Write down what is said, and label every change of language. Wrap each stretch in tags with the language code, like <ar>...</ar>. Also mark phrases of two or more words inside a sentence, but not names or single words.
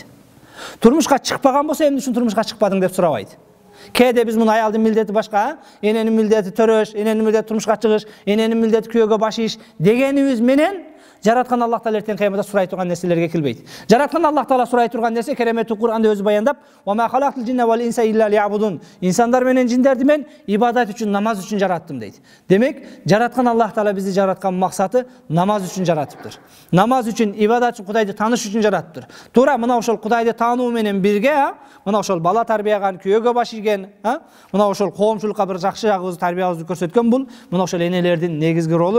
<ky>Турмушка чыкпаган болсо, эмне үчүн турмушка чыкпадың деп сурабайт. Кээде биз муну аялдын милдети башка, эненин милдети төрөш, эненин милдети турмушка чыгыш, эненин милдети күйөөгө баш ийиш дегенибиз менен жараткан Аллах Таала эртең кыяматта сурай турган нерселерге келбейт. Жараткан Аллах Таала сурай турган нерсе кереметтүү Кур'анда өзү баяндап:</ky> <ar>"وما خلقت الجن والإنس إلا ليعبدون."</ar> <ky>Инсандар менен жиндерди мен ибадат үчүн, намаз үчүн жараттым дейт. Демек, жараткан Аллах Таала бизди жараткан максаты намаз үчүн жаратыптыр. Намаз үчүн, ибадат үчүн, Кудайды тааныш үчүн жараттыр. Туура мына ошол Кудайды таануу менен бирге, мына ошол бала тарбияган, күйөөгө баш ийген, мына ошол коомчулукка бир жакшы жагыбызды, тарбиябызды көрсөткөн бул, мына ошол энелердин негизги ролу.</ky>